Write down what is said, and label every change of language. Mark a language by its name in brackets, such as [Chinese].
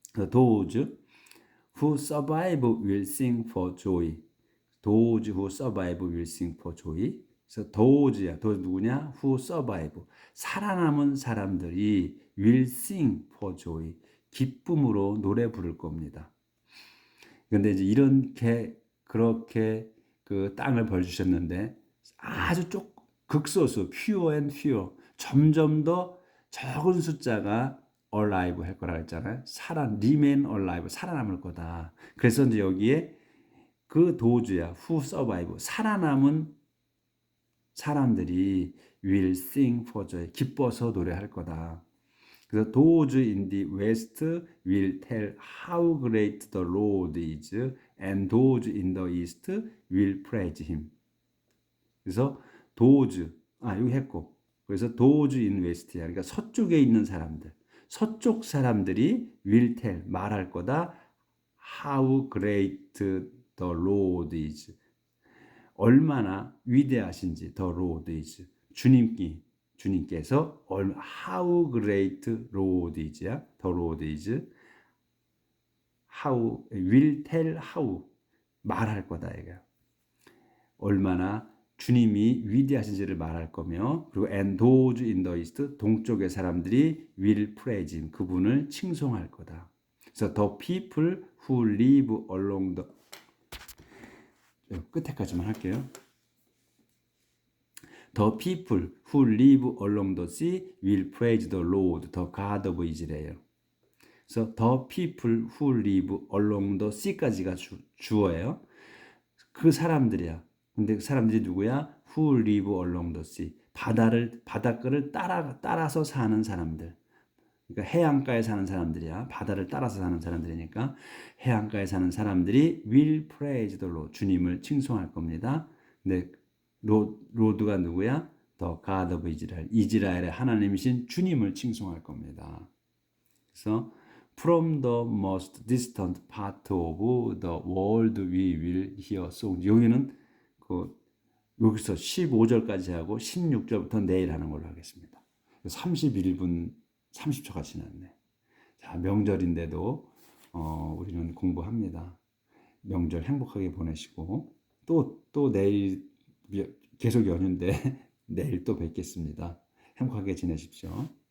[English] Those who survive will sing for joy. Those who survive will sing for joy. [Korean] 그래서 those야. those 누구냐? [English] Who survive. [Korean] 살아남은 사람들이 [English] will sing for joy. [Korean] 기쁨으로 노래 부를 겁니다. 그런데 이제 그렇게 그 땅을 벌주셨는데 아주 극소수 [English] fewer and fewer [Korean] 점점 더 적은 숫자가 alive 할 거라 했잖아요. [English] remain alive [Korean] 살아남을 거다. 그래서 이제 여기에 그 도주야 [English] who survive [Korean] 살아남은 사람들이 [English] will sing for joy [Korean] 기뻐서 노래할 거다. 그래서 those in the west will tell how great the Lord is and those in the east will praise him. 그래서 those 여기 했고 그래서 [English] those in west야. [Korean] 그러니까 서쪽에 있는 사람들 서쪽 사람들이 [English] will tell [Korean] 말할 거다. [English] How great the Lord is. [Korean] 얼마나 위대하신지 [English] the Lord is. [Korean] 주님께서 [English] how great Lord is야. the Lord is. how will tell how [Korean] 말할 거다 이거야. 얼마나 주님이 위대하신지를 말할 거며, 그리고 [English] and those in the east [Korean] 동쪽의 사람들이 [English] will praise him [Korean] 그분을 칭송할 거다. 그래서 [English] the people who live along the [Korean] 끝에까지만 할게요. [English] The people who live along the sea will praise the Lord, the God of Israel. [Korean] 그래서 [English] the people who live along the sea까지가 [Korean] 주어예요. 그 사람들이야. 근데 그 사람들이 누구야? [English] Who live along the sea. [Korean] 바닷가를 따라서 사는 사람들. 그러니까 해안가에 사는 사람들이야. 바다를 따라서 사는 사람들이니까 해안가에 사는 사람들이 [English] will praise the Lord. [Korean] 주님을 칭송할 겁니다. 근데 로드가 누구야? [English] The God of Israel. [Korean] 이스라엘의 하나님이신 주님을 칭송할 겁니다. [English] 그래서 From the most distant part of the world we will hear songs. [Korean] 여기는 여기서 15절까지 하고 16절부터 내일 하는 걸로 하겠습니다. 31분 30초가 지났네. 자, 명절인데도 우리는 공부합니다. 명절 행복하게 보내시고 또 내일 계속 연휴인데 내일 또 뵙겠습니다. 행복하게 지내십시오.